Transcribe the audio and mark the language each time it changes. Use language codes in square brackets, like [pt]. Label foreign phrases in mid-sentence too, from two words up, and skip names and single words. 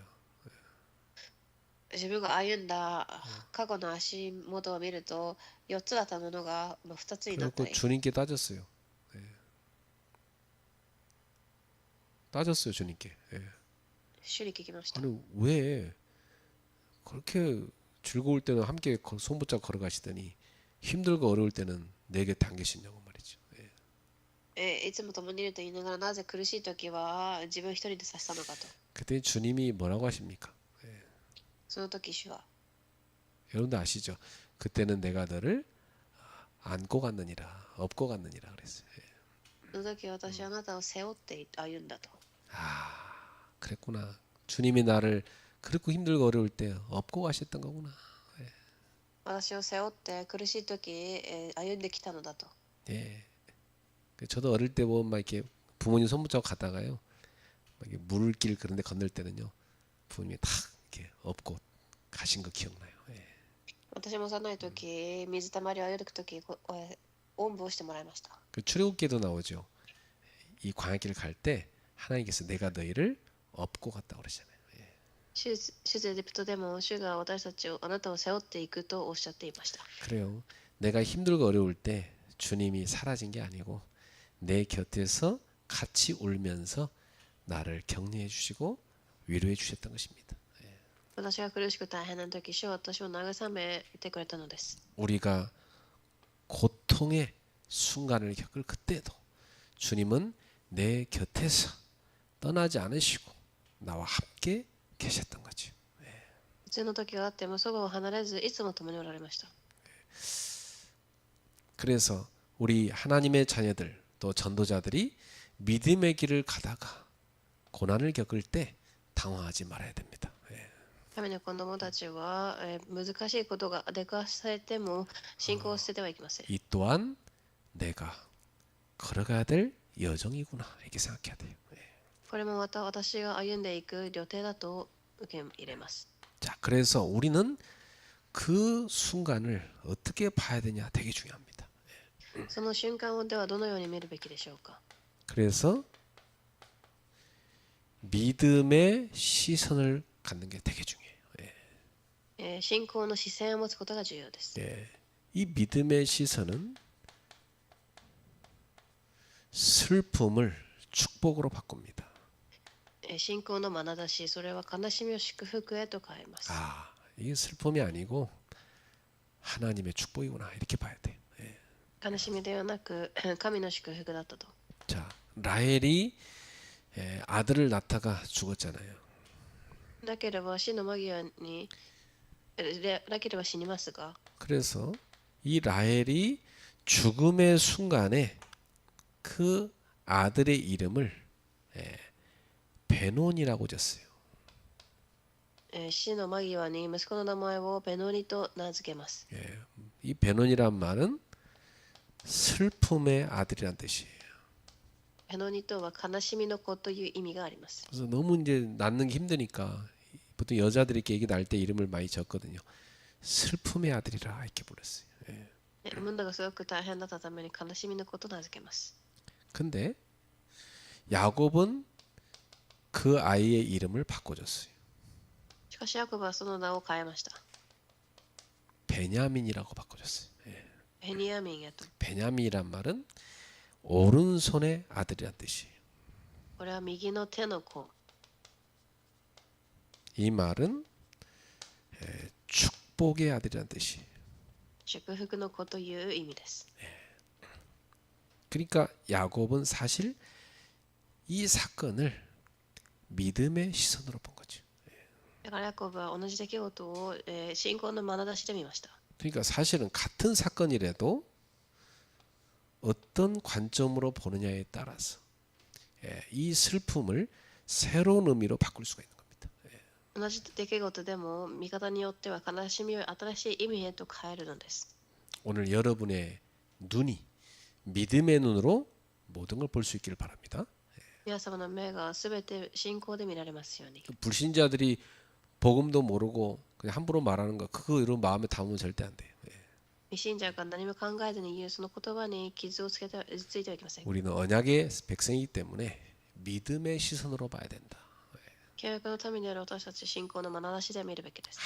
[ja] 自分が歩んだ過去の足元を見ると4つだったものが2つになったり、 [ko] 그래서 주님께 따졌어요. 따졌어요, 주님께. [ja] 主に聞きました。 [ko] 아니 왜 그렇게 즐거울 때는 함께 손 붙잡고 걸어가시더니 힘들고 어려울 때는 내 곁에 안 계시냐고 말이죠. [ja] いつも共にいると言いながらなぜ苦しい時は自分一人でさせたのかと。 [ko] 그때 주님이 뭐라고 하십니까? [ja] その時主は [ko] 여러분들 아시죠? 그때는 내가 너를 안고 갔느니라, 업고 갔느니라 그랬어요. [ja] その時私はあなたを背負って歩んだと。 [ko] 아, 그랬구나. 주님이 나를 그렇고 힘들고 어려울 때 업고 가셨던 거구나. [ja] 私を背負って苦しい時、歩んできたのだと。 [ko] 예. 저도 어릴 때 보면 막 이렇게 부모님 손 붙잡고 가다가요. 막 이렇게 물길 그런 데 건널 때는요. 부모님이 탁 이렇게 업고 가신 거 기억나요. 예. [ja] 私も幼い時、水たまりを歩く時、おんぶをしてもらいました。 [ko] 그 출애굽기도 나오죠. 이 광야길을 갈 때 하나님께서 내가 너희를 업고 갔다 그러잖아요. [ja] 出エジプトでも主が私たちをあなたを背負っていくとおっしゃっていました。 [ko] 그래요. 내가 힘들고 어려울 때 주님이 사라진 게 아니고 내 곁에서 같이 울면서 나를 격려해 주시고 위로해 주셨던 것입니다. [ja] 私が苦しく大変な時、主は私を慰めてくれたのです。 [ko] 우리가 고통의 순간을 겪을 그때도 주님은 내 곁에서 떠나지 않으시고 나와 함께 계셨던 거죠. [ja] 普通の時があってもそばを離れずいつも共におられました。 [ko] 그래서 우리 하나님의 자녀들 또 전도자들이 믿음의 길을 가다가 고난을 겪을 때 당황하지 말아야 됩니다. [ja] 神の子供たちは、難しいことが出かされても信仰を捨ててはいけません。 [ko] 이 또한 내가 걸어가야 될 여정이구나 이렇게 생각해야 돼요. [ja] これもまた私が歩んでいく予定だと受け入れます。 [ko] 자, 그래서 우리는 그 순간을 어떻게 봐야 되냐 되게 중요합니다. [ja] その瞬間をではどのように見るべきでしょうか。 [ko] 그래서 믿음의 시선을 갖는 게 되게 중요해요. [ja] 信仰の視線を持つことが重要です。 [ko] 이 믿음의 시선은 슬픔을 축복으로 바꿉니다. [ja] 信仰の眼差し、それは悲しみを祝福へと変えます。 [ko] 아, 이게 슬픔이 아니고 하나님의 축복이구나 이렇게 봐야 돼요. [ja] 悲しみではなく神の祝福だったと。 [ko] 자, 라헬이 아들을 낳다가 죽었잖아요. [ja] だければ死の間際にラケルは死にますが、 [ko] 그래서 이 라헬이 죽음의 순간에 그 아들의 이름을 베논이라고 졌어요. [ja] 死の間際に息子の名前をベノニと名付けます。 [ko] 이 베논이란 말은 슬픔의 아들이란 뜻이에요. [ja] ベノニとは悲しみの子という意味があります。 [ko] 그래서 너무 이제 낳는 게 힘드니까 보통 여자들이 이렇게 애기 낳을 때 이름을 많이 적거든요. 슬픔의 아들이라 이렇게 불렀어요. [ja] 産むのがすごく大変だったために悲しみの子と名付けます。 [ko] 근데 야곱은 그 아이의 이름을 바꿔줬어요. [ja] しかしヤコブはその名を変えました。 [ko] 베냐민이라고 바꿔줬어요. [ja] ベニヤミンへと。 [ko] 베냐민이란 말은 오른손의 아들이란 뜻이에요. [ja] これは右の手の子。 [ko] 이 말은 축복의 아들이란 뜻이에요. [ja] 祝福の子という意味です。 [ko] 그러니까 야곱은 사실 이 사건을 믿음의 시선으로 본 거죠. [ja] だからヤコブは同じ出来事を、信仰の眼差しで見ました。 [ko] 그러니까 사실은 같은 사건이라도 어떤 관점으로 보느냐에 따라서 이 슬픔을 새로운 의미로 바꿀 수가 있는 겁니다. [ja] 同じ出来事でも見方によっては悲しみを新しい意味へと変えるのです。 [ko] 오늘 여러분의 눈이 믿음의 눈으로 모든 걸 볼 수 있기를 바랍니다. [ja] 皆様の目がすべて信仰で見られますように。 [ko] 불신자들이 복음도 모르고 그냥 함부로 말하는 거 그거 이런 마음에 담으면 절대 안 돼요. [ja] 未信者が何も考えずに言うその言葉に傷をついてはいけません。 [ko] 우리는 언약의 백성이기 때문에 믿음의 시선으로 봐야 된다. [ja] 契約の民である私たち信仰の眼差しで見るべきです。